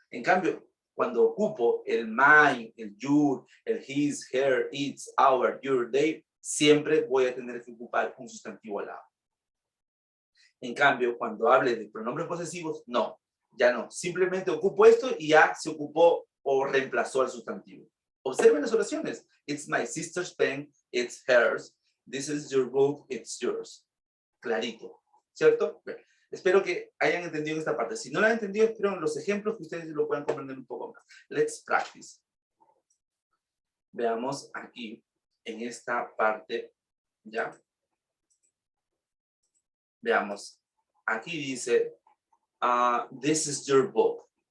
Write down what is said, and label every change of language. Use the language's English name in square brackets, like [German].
[Spanish] En cambio, cuando ocupo el my, el your, el his, her, its, our, your, they, siempre voy a tener que ocupar un sustantivo al lado. En cambio, cuando hable de pronombres posesivos, no, ya no. Simplemente ocupo esto y ya se ocupó o reemplazó al sustantivo. Observen las oraciones. [English] It's my sister's pen, it's hers. This is your book, it's yours. [Spanish] Clarito, ¿cierto? Espero que hayan entendido esta parte. Si no la han entendido, espero en los ejemplos que ustedes lo puedan comprender un poco más. [English] Let's practice. [Spanish] Veamos aquí, en esta parte, ¿ya? Veamos. Aquí dice, [English] this is your book.